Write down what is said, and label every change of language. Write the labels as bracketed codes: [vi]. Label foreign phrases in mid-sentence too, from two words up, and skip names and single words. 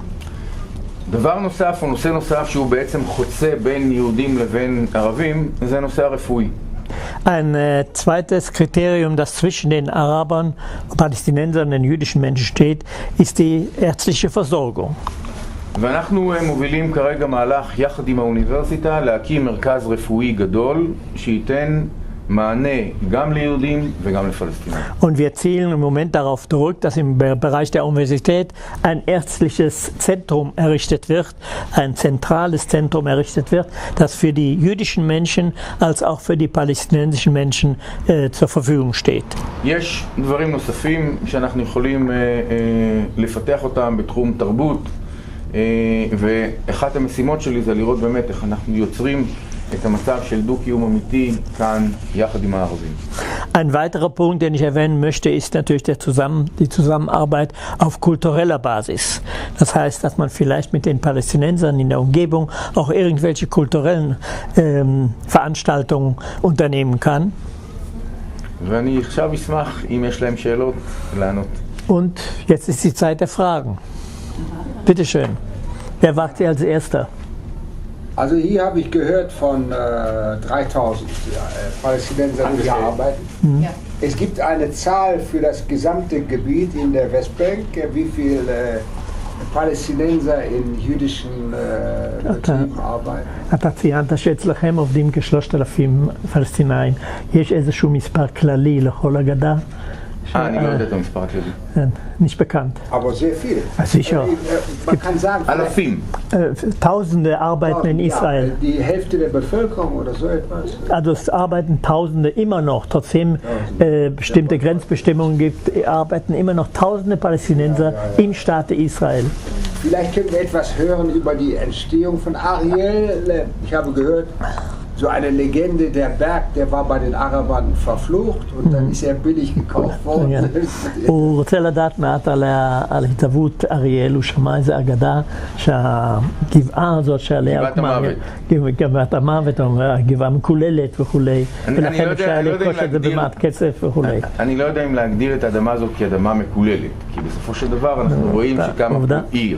[he] דבר נוסף, או נושא נוסף שהוא בעצם חוצה בין יהודים לבין ערבים, זה הנושא הרפואי. [de] Ein zweites Kriterium, das zwischen den Arabern, Palästinensern und den jüdischen Menschen steht, ist die ärztliche Versorgung. [he] ואנחנו מובילים כרגע מהלך יחד עם האוניברסיטה להקים מרכז רפואי גדול שייתן מענה גם ליהודים וגם לפלסטינים. [de] Und wir zielen im Moment darauf zurück, dass im Bereich der Universität ein ärztliches Zentrum errichtet wird, ein zentrales Zentrum errichtet wird, das für die jüdischen Menschen als auch für die palästinensischen Menschen zur Verfügung steht. [he] יש דברים נוספים שאנחנו יכולים לפתח אותם בתחום תרבות, ואחת המשימות שלי זה לראות באמת איך אנחנו יוצרים את המצב של דו-קיום אמיתי כאן יחד עם הערבים. [de] Ein weiterer Punkt, den ich erwähnen möchte, ist natürlich die Zusammenarbeit auf kultureller Basis. Das heißt, dass man vielleicht mit den Palästinensern in der Umgebung auch irgendwelche kulturellen Veranstaltungen unternehmen kann. [he] ואני עכשיו אשמח אם יש להם שאלות לענות. [de] Und jetzt ist die Zeit der Fragen. Bitte schön. Wer wagt sie als Erster? Also hier habe ich gehört von 3000 Palästinensern, die hier arbeiten. Ja. Es gibt eine Zahl für das gesamte Gebiet in der Westbank, wie viele Palästinenser in jüdischen Betrieben arbeiten. [he] אתה ציינת שאצלכם עובדים כ-3,000 פלסטינאים. יש איזשהו מספר כללי לכל הגדה? אני לא יודע את המספר הכללי. [de] Nicht bekannt. Aber sehr viele. Sicher. Man kann sagen, [he] אלפים. [de] Tausende arbeiten in Israel. Die Hälfte der Bevölkerung oder so etwas. Also es arbeiten Tausende immer noch, trotzdem bestimmte Grenzbestimmungen gibt, arbeiten immer noch Tausende Palästinenser im Staate Israel. Vielleicht können wir etwas hören über die Entstehung von Ariel. Ich habe gehört, so eine Legende, der Berg, der war bei den Arabern verflucht und dann ist er billig gekauft worden. [he] הוא רוצה לדעת מעט על התהוות אריאל, הוא שמע איזה אגדה שהגבעה הזאת שעליה גבעת המוות, הגבעה מקוללת וכולי, ולכן אפשר לרכוש את זה במעט כסף וכולי. אני לא יודע אם להגדיר את האדמה הזאת כאדמה מקוללת, כי בסופו של דבר אנחנו רואים שקמה פה עיר.